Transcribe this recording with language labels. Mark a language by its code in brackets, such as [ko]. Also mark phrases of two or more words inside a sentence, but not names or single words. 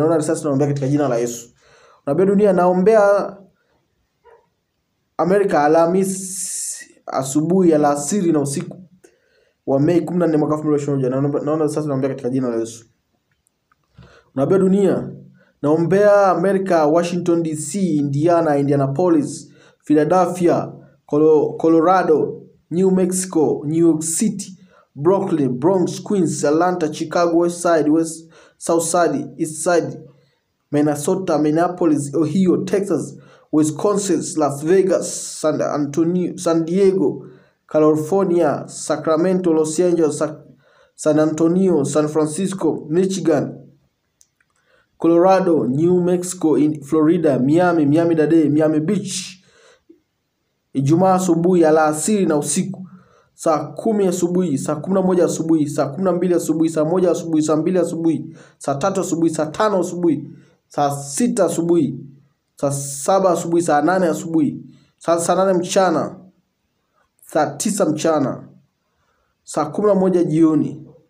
[sw] Naona risasi naombea katika jina la Yesu. Nabii dunia naombea Amerika, Alhamisi asubuhi, alasiri na usiku wa Mei 14 mwaka 2021. Naona risasi naombea katika jina la Yesu. Nabii dunia naombea Amerika, Washington DC, Indiana, Indianapolis, Philadelphia, Colorado, New Mexico, New York City, Brooklyn, Bronx, Queens, Atlanta, Chicago West Side, South Side, East Side, Minnesota, Minneapolis, Ohio, Texas, Wisconsin, Las Vegas, San Diego, California, Sacramento, Los Angeles, San Antonio, San Francisco, Michigan, Colorado, New Mexico, Florida, Miami Dade, Miami Beach. Ijumaa asubuhi, alasiri na usiku. Saa 10 asubuhi, saa 11 asubuhi, saa 12 asubuhi, saa 1 asubuhi, saa 2 asubuhi, saa 3 asubuhi, saa 5 asubuhi, saa 6 asubuhi, saa 7 asubuhi, saa 8 asubuhi, saa 8 mchana, saa 9 mchana, saa 11 jioni,